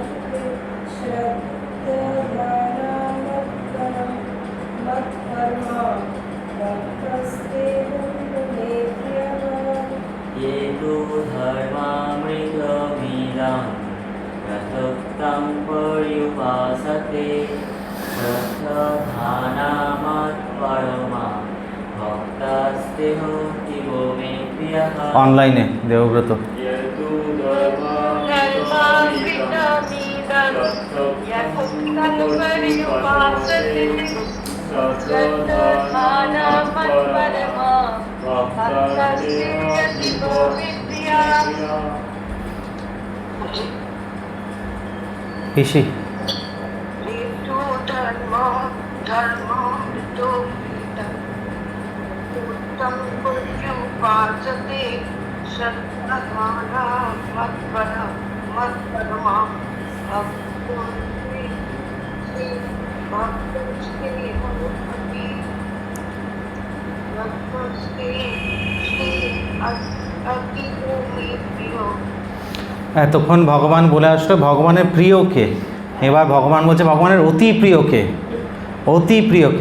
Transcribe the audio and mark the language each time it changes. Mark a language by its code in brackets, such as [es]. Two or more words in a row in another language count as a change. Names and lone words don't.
[sa] ये तु धर्मामृतमिदं यथोक्तं पर्युपासते श्रद्धधानामत्परमा भक्तास्ते अतीव मे प्रियः। [bn] অনলাইনে দেবব্রত। [sa] ये तु धर्मामृतमिदं यथोक्तं पर्युपासते श्रद्धधानामत्परमा भक्तास्ते अतीव मे प्रियः। [bn] পিসি [sa] ये तु धर्मामृतमिदं यथोक्तं पर्युपासते श्रद्धधानामत्परमा [bn] এতক্ষণ ভগবান বলে আসলো ভগবানের প্রিয়কে, এবার ভগবান বলছে ভগবানের অতি প্রিয়কে, অতি প্রিয়কে।